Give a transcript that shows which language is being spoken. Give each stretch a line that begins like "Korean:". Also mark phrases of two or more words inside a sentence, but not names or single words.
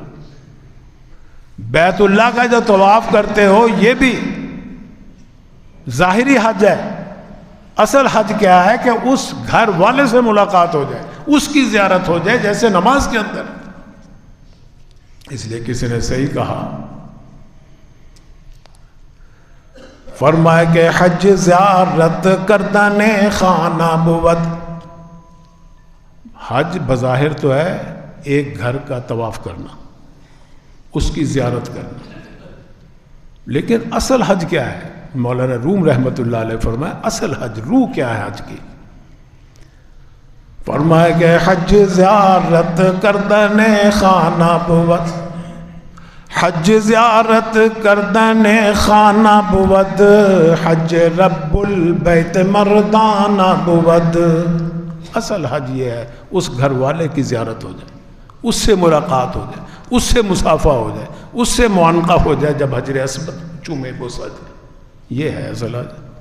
Urdu: بیت اللہ کا جو طواف کرتے ہو یہ بھی ظاہری حج ہے، اصل حج کیا ہے کہ اس گھر والے سے ملاقات ہو جائے، اس کی زیارت ہو جائے، جیسے نماز کے اندر۔ اس لیے کسی نے صحیح کہا، فرمائے کہ
Persian: حج زیارت کردن خانہ بود۔
Urdu: حج بظاہر تو ہے ایک گھر کا طواف کرنا، اس کی زیارت کرنا، لیکن اصل حج کیا ہے؟ مولانا روم
Arabic: رحمۃ اللہ علیہ
Urdu: فرمائے اصل حج، روح کیا ہے حج کی؟ فرمائے کہ
Persian: حج زیارت کردن خانہ بود، حج زیارت کردن خانہ بود، حج رب البیت مردانہ بود۔
Urdu: اصل حج یہ ہے اس گھر والے کی زیارت ہو جائے، اس سے ملاقات ہو جائے، اس سے مصافحہ ہو جائے، اس سے معانقہ ہو جائے، جب حجر اسود چومے بوسا جائے، یہ ہے اصل حج۔